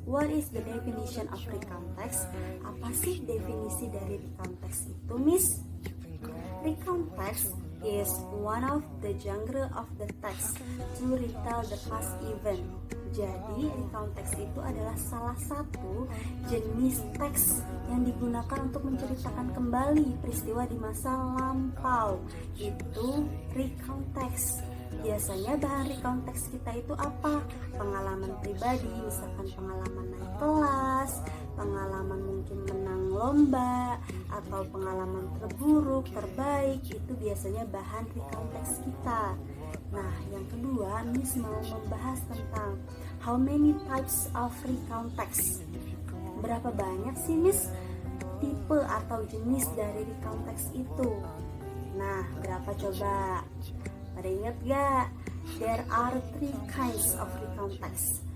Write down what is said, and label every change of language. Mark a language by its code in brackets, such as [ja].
[en] What is the definition of recount text? [id] Apa sih definisi dari recount text itu, Miss? [en] Recount text is one of the genre of the text to retell the past event. [id] Jadi, recount text itu adalah salah satu jenis teks yang digunakan untuk menceritakan kembali peristiwa di masa lampau. Itu recount text. Biasanya bahan recount text kita itu apa? Pengalaman pribadi, misalkan pengalaman naik kelas, pengalaman mungkin menang lomba, atau pengalaman terburuk, terbaik, itu biasanya bahan recount text kita. Nah, yang kedua, Miss mau membahas tentang [en] how many types of recount text. [id] Berapa banyak sih, Miss, tipe atau jenis dari recount text itu? Nah, berapa coba? Pada ingat gak? [en] There are three kinds of recount text.